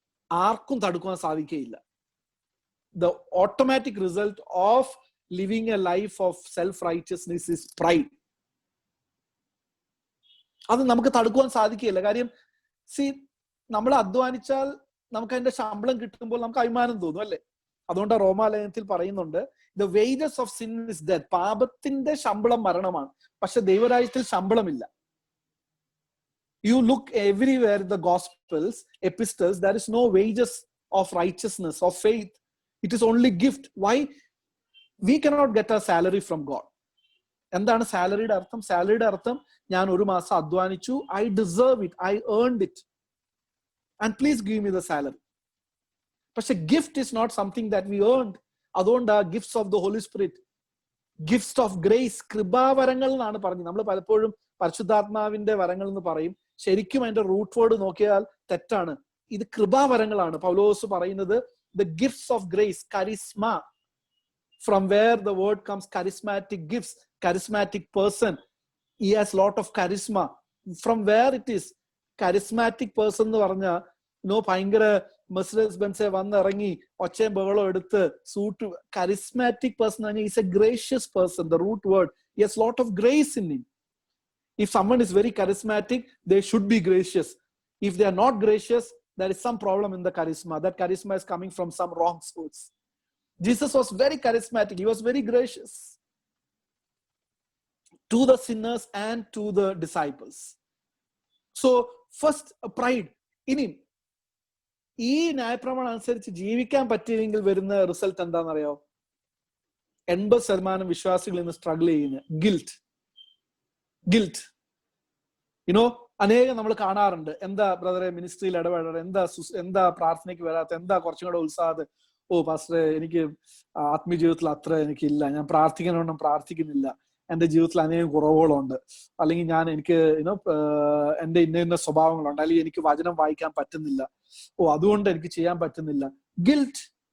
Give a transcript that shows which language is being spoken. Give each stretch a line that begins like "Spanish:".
Malayalam: ആർക്കും തടുക്കുവാൻ സാധിക്കുകയില്ല.
English: The automatic result of living a life of self-righteousness is pride.
Malayalam: അത് നമുക്ക് തടുക്കുവാൻ സാധിക്കുകയില്ല. കാര്യം നമ്മൾ അധ്വാനിച്ചാൽ നമുക്ക് അതിന്റെ ശമ്പളം കിട്ടുമ്പോൾ നമുക്ക് അഭിമാനം തോന്നും, അല്ലെ? അതുകൊണ്ട് റോമാലേഖനത്തിൽ പറയുന്നുണ്ട്,
English: the wages of sin is death.
Malayalam: പാപത്തിന്റെ ശമ്പളം മരണമാണ്. പക്ഷെ ദൈവരാജ്യത്തിൽ ശമ്പളമില്ല.
English: You look everywhere in the gospels, epistles, there is no wages of righteousness, of faith. It is only gift. Why? We cannot get a salary from God.
Malayalam: എന്താണ് സാലറിയുടെ അർത്ഥം? സാലറിയുടെ അർത്ഥം ഞാൻ ഒരു മാസം അധ്വാനിച്ചു,
English: I deserve it, I earned it, and please give me the salary. പക്ഷെ gift is not something that we earned.
Malayalam: അതുകൊണ്ട് gifts of the holy spirit, gifts of grace, കൃപാവരങ്ങൾ എന്നാണ് പറഞ്ഞത്. നമ്മൾ പലപ്പോഴും പരിശുദ്ധാത്മാവിന്റെ വരങ്ങൾ എന്ന് പറയും. ശരിക്കും അതിന്റെ റൂട്ട് വേർഡ് നോക്കിയാൽ തെറ്റാണ്. ഇത് കൃപാവരങ്ങളാണ്.
English: പൗലോസ് പറയുന്നത് the gifts of grace, charisma, from where the word comes, charismatic gifts, charismatic person, he has lot of charisma. From where it is?
Malayalam: charismatic person എന്ന് പറഞ്ഞ ഭയങ്കര മെർസിഡീസ് ബെൻസ് വന്നിറങ്ങി ഒച്ചയും ബഹളവും എടുത്ത് suit.
English: charismatic person is a gracious person. The root word, he has lot of grace in him. If someone is very charismatic, they should be gracious. If they are not gracious, there is some problem in the charisma. That charisma is coming from some wrong source. Jesus was very charismatic. He was very gracious to the sinners and to the disciples. So first pride.
Malayalam: ഇനി ഈ ന്യായപ്രമാണം അനുസരിച്ച് ജീവിക്കാൻ പറ്റിയില്ലെങ്കിൽ വരുന്ന result എന്താണെന്നറിയോ? 80% വിശ്വാസികൾ ഇന്ന് സ്ട്രഗിൾ ചെയ്യുന്ന ഗിൽറ്റ്. അനേകം നമ്മൾ കാണാറുണ്ട്. എന്താ ബ്രദറെ മിനിസ്ട്രിയിൽ ഇടപെടാറ്, എന്താ പ്രാർത്ഥനയ്ക്ക് വരാത്ത, എന്താ കുറച്ചും കൂടെ ഉത്സാഹത്ത്, പാസ്റ്ററെ എനിക്ക് ആത്മീയ ജീവിതത്തിൽ അത്ര എനിക്കില്ല, ഞാൻ പ്രാർത്ഥിക്കാനൊന്നും പ്രാർത്ഥിക്കുന്നില്ല, എന്റെ ജീവിതത്തിൽ അനേകം കുറവുകളുണ്ട്, അല്ലെങ്കിൽ എനിക്ക് എന്റെ ഇന്ന സ്വഭാവങ്ങളുണ്ട്, അല്ലെങ്കിൽ എനിക്ക് വചനം വായിക്കാൻ പറ്റുന്നില്ല, അതുകൊണ്ട് എനിക്ക് ചെയ്യാൻ പറ്റുന്നില്ല. ഗിൽറ്റ്.